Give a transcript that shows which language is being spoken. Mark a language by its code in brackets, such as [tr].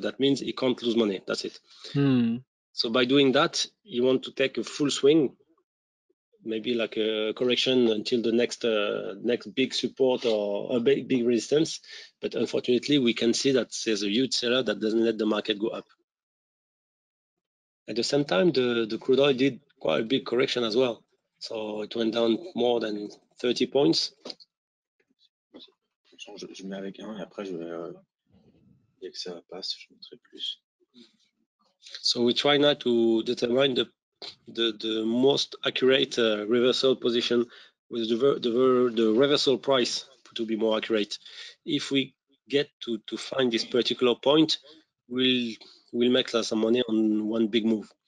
[en] That means he can't lose money. That's it. So by doing that, you want to take a full swing, maybe like a correction until the next big support or a big resistance. But unfortunately, we can see that there's a huge seller that doesn't let the market go up. At the same time, the crude oil did quite a big correction as well. So it went down more than 30 points. [fr] Je mets avec un et après je vais. Dès que ça passe, je mettrai plus. [en] So we try now to determine the most accurate reversal position with the reversal price to be more accurate. If we get to find this particular point, we'll make some money on one big move.